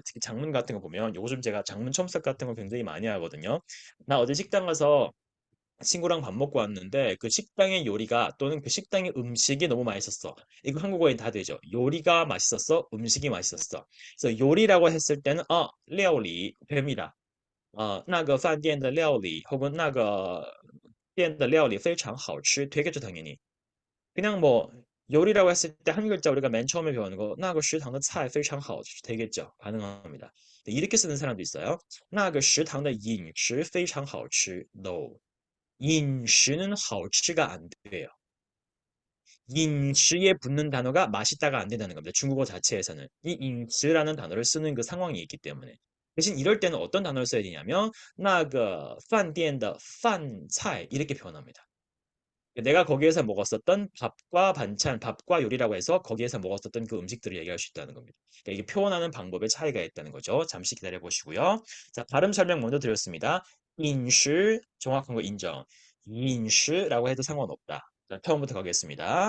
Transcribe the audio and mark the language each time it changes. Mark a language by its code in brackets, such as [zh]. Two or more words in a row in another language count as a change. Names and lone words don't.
[ko] 특히 장문 같은 거 보면 요즘 제가 장문 첨삭 같은 거 굉장히 많이 하거든요. 나 어제 식당 가서 친구랑 밥 먹고 왔는데 그 식당의 요리가 또는 그 식당의 음식이 너무 맛있었어. 이거 한국어엔 다 되죠. 요리가 맛있었어. 음식이 맛있었어. 그래서 요리라고 했을 때는 料理 됩니다. [zh] 那个饭店的料理 혹은 那个店的料理非常好吃 [ko] 되겠죠, 당연히. 그냥 뭐 요리라고 했을 때 한 글자 우리가 맨 처음에 배우는 거 [zh] 那个 食堂的菜非常好 [ko] 되겠죠. 가능합니다. 네, 이렇게 쓰는 사람도 있어요. [zh] 那个食堂的饮食非常好吃 no. [ko] 饮食는 好吃가 안 돼요. 饮食에 붙는 단어가 맛있다가 안 된다는 겁니다. 중국어 자체에서는 이 饮食라는 단어를 쓰는 그 상황이 있기 때문에 대신 이럴 때는 어떤 단어를 써야 되냐면 [zh] 那个饭店的饭菜 [ko] 이렇게 표현합니다. 내가 거기에서 먹었었던 밥과 반찬, 밥과 요리라고 해서 거기에서 먹었었던 그 음식들을 얘기할 수 있다는 겁니다. 그러니까 이게 표현하는 방법에 차이가 있다는 거죠. 잠시 기다려 보시고요. 자, 발음 설명 먼저 드렸습니다. 인슈, 정확한 거 인정. 인슈라고 해도 상관없다. 자, 처음부터 가겠습니다.